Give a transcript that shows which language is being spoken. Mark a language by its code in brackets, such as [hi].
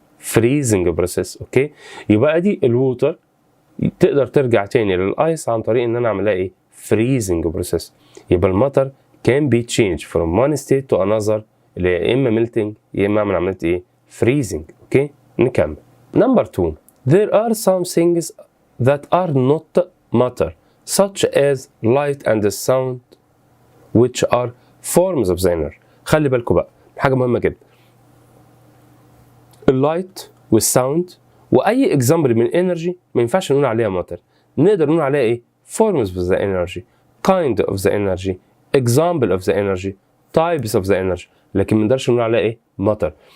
[ar] فريزنج بروسيس. اوكي يبقى ادي الووتر تقدر ترجع تاني للايس عن طريق ان انا اعملها فريزنج بروسيس. يبقى المطر [en] can be changed from one state to another [ar] اللي يا اما ميلتنج يا اما اعمل عمليه فريزنج. اوكي نكمل. [en] Number 2 there are some things that are not matter such as light and sound which are forms of the energy. [ar] خلي بالكم بقى حاجه مهمه جدا، اللايت والساوند واي اكزامبل من انرجي ما ينفعش نقول عليها ماتر، نقدر نقول عليها [en] forms of the energy، [ar] kind of the energy، example of the energy، types of the energy، لكن ما نقدرش نقول عليها ماتر.